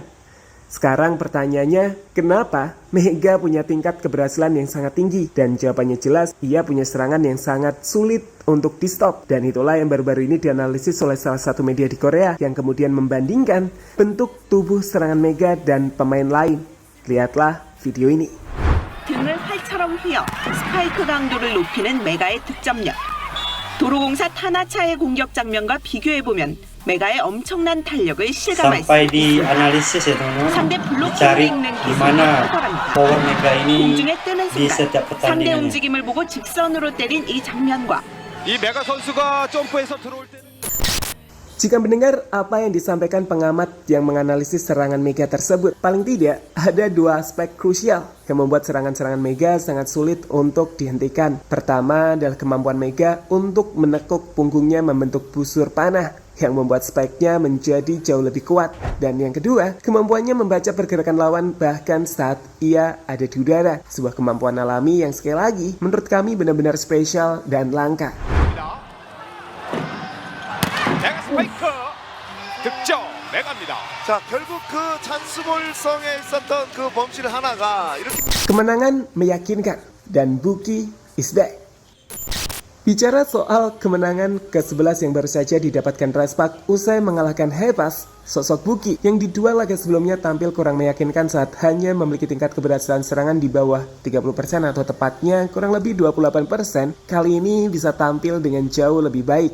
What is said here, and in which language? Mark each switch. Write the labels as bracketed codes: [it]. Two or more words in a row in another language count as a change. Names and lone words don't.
[id] Sekarang pertanyaannya, kenapa Mega punya tingkat keberhasilan yang sangat tinggi? Dan jawabannya jelas, ia punya serangan yang sangat sulit untuk di stop. Dan itulah yang baru-baru ini dianalisis oleh salah satu media di Korea yang kemudian membandingkan bentuk tubuh serangan Mega dan pemain lain. Lihatlah video ini. [ko] 등을 활처럼 휘어 스파이크 강도를 높이는 메가의 득점력. 도로공사 타나차의 공격 장면과 비교해보면 메가의 엄청난 탄력을 실감할 수 [id] Sampai di [ko] 있습니다. [id] analisis ya teman-teman, [ko] 상대 블로킹을 [id] dicari [ko] 읽는 [id] di [ko] 기술이 [id] mana [ko] 탁월합니다. [id] power Mega ini [ko] 공중에 뜨는 [id] di setiap [ko] 순간 상대 [id] pertandingannya. [ko] 움직임을 보고 직선으로 때린 이 장면과 이 메가 선수가 점프해서 들어올 때 [id] Jika mendengar apa yang disampaikan pengamat yang menganalisis serangan Mega tersebut, paling tidak ada dua aspek krusial yang membuat serangan-serangan Mega sangat sulit untuk dihentikan. Pertama adalah kemampuan Mega untuk menekuk punggungnya membentuk busur panah yang membuat spike-nya menjadi jauh lebih kuat. Dan yang kedua, kemampuannya membaca pergerakan lawan bahkan saat ia ada di udara. Sebuah kemampuan alami yang sekali lagi menurut kami benar-benar spesial dan langka. [ko] 메가 스파이크 득점 메가입니다. 자, 결국 그 찬스볼성에 있었던 그 범실 하나가 이렇게 [id] Kemenangan meyakinkan dan [en] Buki is back. [id] Bicara soal kemenangan ke-11 yang baru saja didapatkan Respak usai mengalahkan Hepas, sosok Buki yang di dua laga sebelumnya tampil kurang meyakinkan saat hanya memiliki tingkat keberhasilan serangan di bawah 30% atau tepatnya kurang lebih 28%, kali ini bisa tampil dengan jauh lebih baik.